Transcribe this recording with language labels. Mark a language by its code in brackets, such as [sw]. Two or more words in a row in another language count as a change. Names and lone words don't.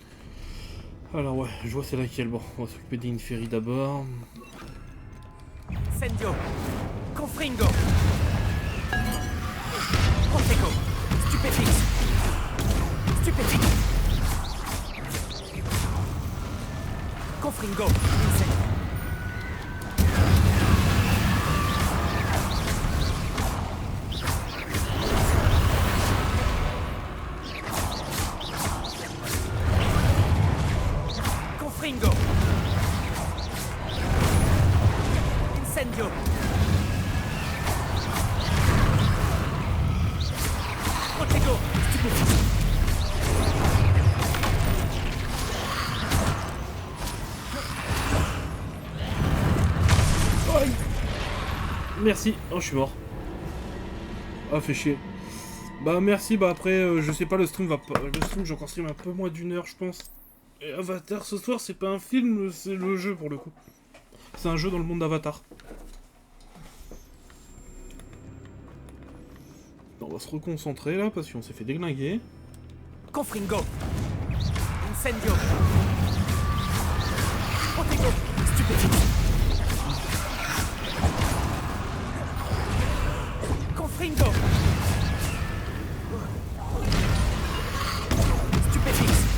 [fr] Alors ouais, je vois c'est laquelle. Bon, on va s'occuper d'Inferry d'abord. Incendio. Confringo. Protego. Stupéfix. Stupéfix. Confringo. Incendio. Confringo. Incendio. Protego. Stupéfix. Aïe. Merci. Oh, je suis mort. Ah, fait chier. Bah, merci. Bah, après, je sais pas, le stream va pas. Le stream, j'ai encore stream un peu moins d'une heure, je pense. Et Avatar ce soir, c'est pas un film, c'est le jeu pour le coup. C'est un jeu dans le monde d'Avatar. On va se reconcentrer là parce qu'on s'est fait déglinguer. Confringo. Incendio. Protego. Stupéfix. Confringo. Stupéfix.